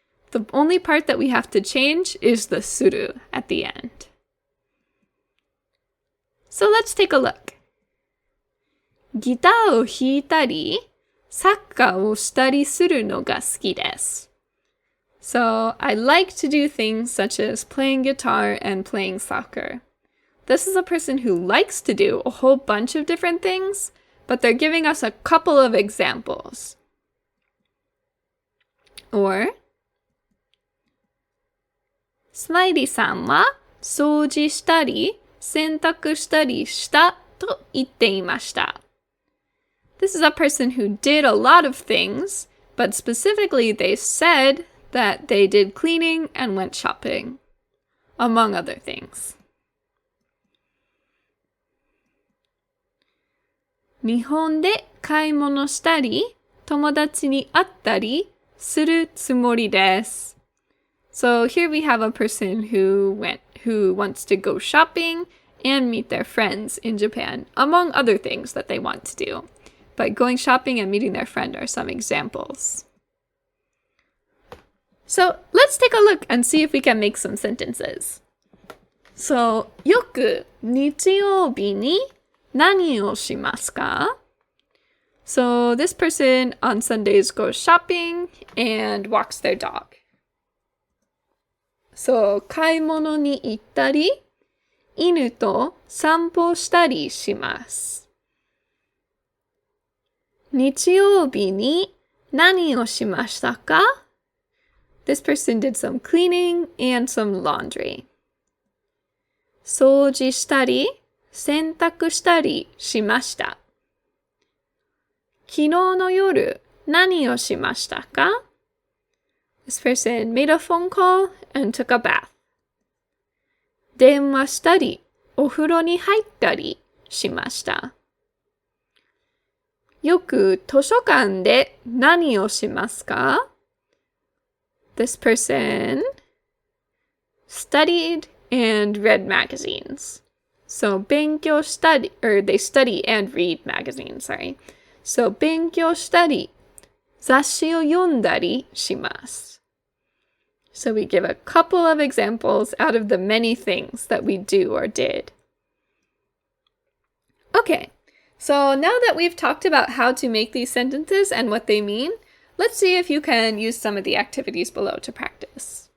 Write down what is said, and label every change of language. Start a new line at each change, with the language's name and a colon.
English: The only part that we have to change is the する at the end. So let's take a look.
Japanese: ギターを弾いたり、サッカーをしたりするのが好きです。
English: So I like to do things such as playing guitar and playing soccer. This is a person who likes to do a whole bunch of different things, but they're giving us a couple of examples.
Japanese: Or, スマイリーさんは掃除したり洗濯したりしたと言っていました。
English: This is a person who did a lot of things, but specifically they said that they did cleaning and went shopping, among other things.
Japanese: 日本で買い物したり、友達に会ったりするつもりです。
English: So here we have a person who wants to go shopping and meet their friends in Japan, among other things that they want to do. But going shopping and meeting their friend are some examples. So let's take a look and see if we can make some sentences.
Japanese: So, よく日曜日に何をしますか?
English: So this person on Sundays goes shopping and walks their dog.
Japanese: So 買い物に行ったり、犬と散歩したりします。日曜日に何をしましたか?
English: This person did some cleaning and some laundry.
Japanese: 掃除したり、洗濯したりしました。昨日の夜何をしましたか?
English: This person made a phone call and took a bath.
Japanese: 電話したり、お風呂に入ったりしました。よく図書館で何をしますか?
English: This person studied and read magazines. So
Japanese: 勉強したり,
English: or they study and read magazines, sorry.
Japanese: So 勉強したり、雑誌を読んだりします。
English: So we give a couple of examples out of the many things that we do or did. Okay, so now that we've talked about how to make these sentences and what they mean, let's see if you can use some of the activities below to practice.